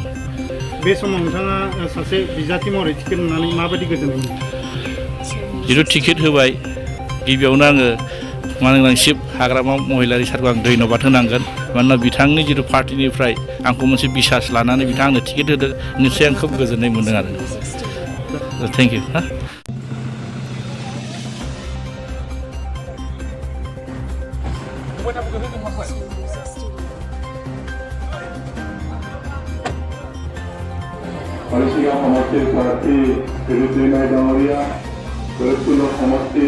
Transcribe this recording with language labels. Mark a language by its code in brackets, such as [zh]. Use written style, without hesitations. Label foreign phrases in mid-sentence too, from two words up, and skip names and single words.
[brx] बे समाव नोंथाङा सासे बिजाथि महरै टिकेट मोननानै माबायदि गोजोननाय मोनो? जिथु टिकेट होबाय, गिबियावनो आङो मानगोनांसिब हाग्रामा महिलारि सारखौ आं धन्यबाद होनांगोन। मानोना बिथांनि जिथु पार्टिनिफ्राय आंखौ मोनसे बिसास लानानै बिथाङा आंनो टिकेट होदों, निस्सय आं खोब गोजोननाय मोन्दों आरो। [en] thank you. [as] Malaysia সমষ্টিৰ প্ৰাৰ্থী বিৰুদ্ধে নাই ডাঙৰীয়া, গৰিবপুৰ সমষ্টিৰ